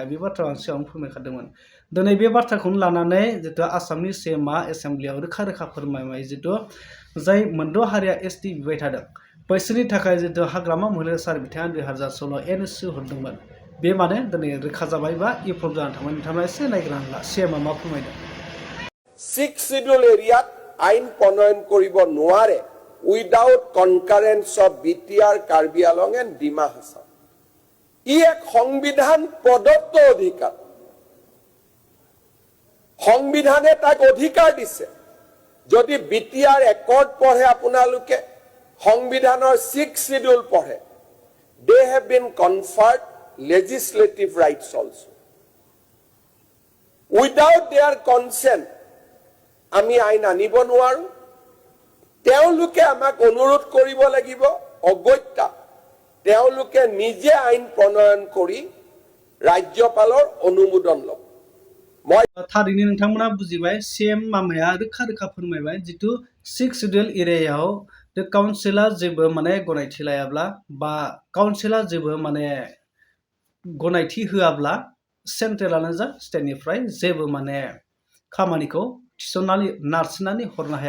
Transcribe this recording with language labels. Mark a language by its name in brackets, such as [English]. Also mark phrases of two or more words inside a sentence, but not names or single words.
[Bodo] बे बाथ्राखौ आं सिगाङाव फोरमायखादोंमोन। दिनै बे बाथ्राखौनो लानानै जितु आसामनि सिएमआ एसेम्ब्लियाव रोखा रोखा फोरमायबाय जितु जाय मोनद' हारिया एसटि बिबाय थादों बैसोरनि थाखाय जितु हाग्रामा महिलारि सार बिथाङा 2016 एनअसि हरदोंमोन, बे माने दिनै रोखा जाबाय बा एप्रुभ जानानै थांबाय। नोंथाङा एसे नायग्रोना ला सिएमआ मा फोरमायदों। [Assamese] 6 [English] schedule areaত [Assamese] আইন প্ৰণয়ন কৰিব নোৱাৰে [English] without concurrence of BTR, Karbi Anglong and Dima Hasao. [Assamese] ই এক সংবিধান প্ৰদত্ত অধিকাৰ। সংবিধানে তাক অধিকাৰ দিছে। যদি বিটিআৰ একৰ্ড পঢ়ে আপোনালোকে, সংবিধানৰ 6 শিডিউল পঢ়ে, [English] they have been conferred legislative rights also. Without their consent [Assamese] আমি আইন আনিব নোৱাৰো। তেওঁলোকে আমাক অনুৰোধ কৰিব লাগিব, অগত্যা তেওঁলোকে নিজে আইন প্ৰণয়ন কৰি ৰাজ্যপালৰ অনুমোদন ল'ব। [Bodo] थारैनो नोंथांमोना बुजिबाय, सिएम मामाया रोखा रोखा फोरमायबाय जितु 6 [English] schedule areaयाव [Bodo] काउन्सिला जेबो माने गनायथि लायाब्ला बा काउन्सिला जेबो माने गनायथि होआब्ला सेन्ट्रेलानो जा स्टेटनिफ्राय जेबो माने खामानिखौ थिसननानै नारसिननानै हरनो हाया।